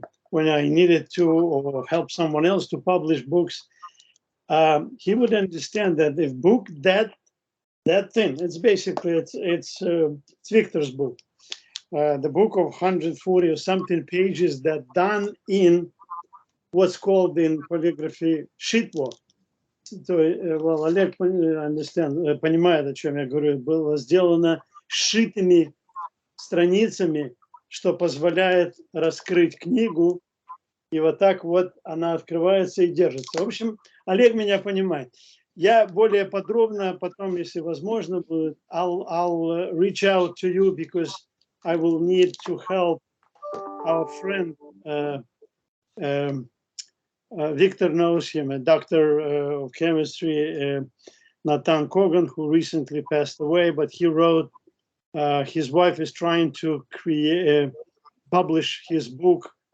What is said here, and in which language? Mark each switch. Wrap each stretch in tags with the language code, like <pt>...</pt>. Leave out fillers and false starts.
<en>when I needed to or help someone else to publish books, he would understand that if book that thing, it's basically it's Victor's book, the book of 140 or something pages that done in what's called in polygraphy shitwo.</en> <ru>Well, Олег понимает, о чем я говорю, было сделано сшитыми страницами, что позволяет раскрыть книгу, и вот так вот она открывается и держится. В общем, Олег меня понимает. Я более подробно потом, если возможно будет,</ru> <en>I'll reach out to you because I will need to help our friend Victor knows him, a doctor of chemistry, Nathan Kogan, who recently passed away, but he wrote, his wife is trying to publish his book</en>